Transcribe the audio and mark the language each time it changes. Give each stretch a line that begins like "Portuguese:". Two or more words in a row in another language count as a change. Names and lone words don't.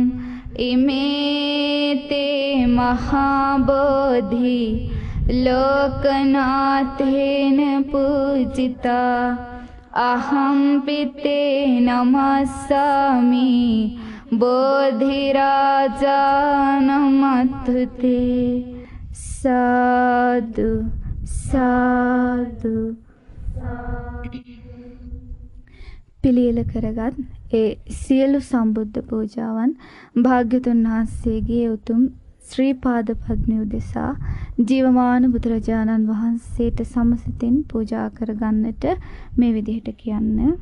Pali: ඉමේතේ මහා බෝධි ලෝකනාථේන පූජිතා අහම්පිතේ නමස්සාමි බෝධිරාජානමත්තුතේ සාදු සාදු.
Sinhala: පිළියෙල කරගත් ඒ සියලු සම්බුද්ධ පූජාවන් භාග්‍යතුන් වහන්සේගේ උතුම් ශ්‍රී පාද පද්මය උදෙසා ජීවමාන බුදුරජාණන් වහන්සේට සමසිතින් පූජා කරගන්නට මේ විදිහට කියන්න.